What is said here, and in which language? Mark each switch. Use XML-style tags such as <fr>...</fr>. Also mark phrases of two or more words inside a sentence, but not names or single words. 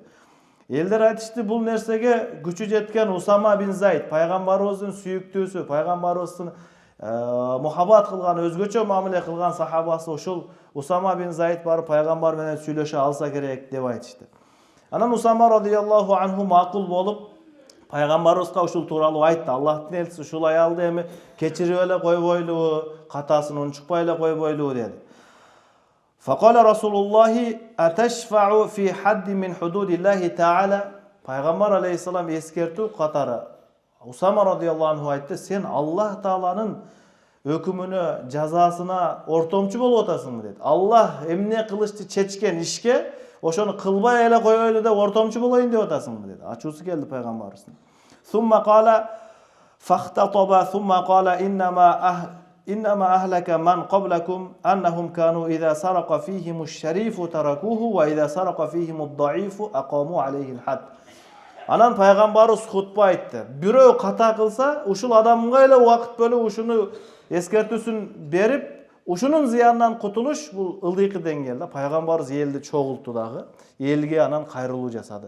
<ky>Элдер айтышты, бул нерсеге күчү жеткен Усама бин Зайд, пайгамбарыбыздын сүйүктүүсү, пайгамбарыбыздын мухаббат кылган, өзгөчө мамиле кылган сахабасы ошол Усама бин Зайд барып пайгамбар менен сүйлөшө алса керек деп айтышты. Анан Усама радыйаллаху анху макул болуп пайгамбарыбызга ушул тууралуу айтты. Аллахтын элчиси ушул аялды эми кечирип эле койбойлу, катасын унчукпай эле койбойлу деди.</ky> <ar>فقال رسول الله أتشفع في حد من حدود الله تعالى.</ar> <ky>Пайгамбар алейхиссалам эскертүү катары Усама радыйаллаху анху айтты, сен Аллах тааланын өкүмүнө, жазасына ортомчу болуп атасыңбы деди. Аллах эмне кылышты чечкен ишке ошону кылбай эле коелу деп ортомчу болоюн деп атасыңбы деди. Ачуусу келди пайгамбарыбыздын.</ky> <ar>ثم قال فاختطب ثم قال إنما أهلك من قبلكم أنهم كانوا إذا سرق فيهم الشريف تركوه وإذا سرق فيهم الضعيف أقاموا عليه الحد.</ar> <ky>Анан пайгамбарыбыз хутба айтты. Бирөө ката кылса, ушул адамга эле убакыт бөлүп ушуну эскертүүсүн берип, ушунун зыянынан кутулуш бул ылдыйкы деңгээлде. Пайгамбарыбыз элди чогулту дагы, элге анан кайрылуу жасады.</ky>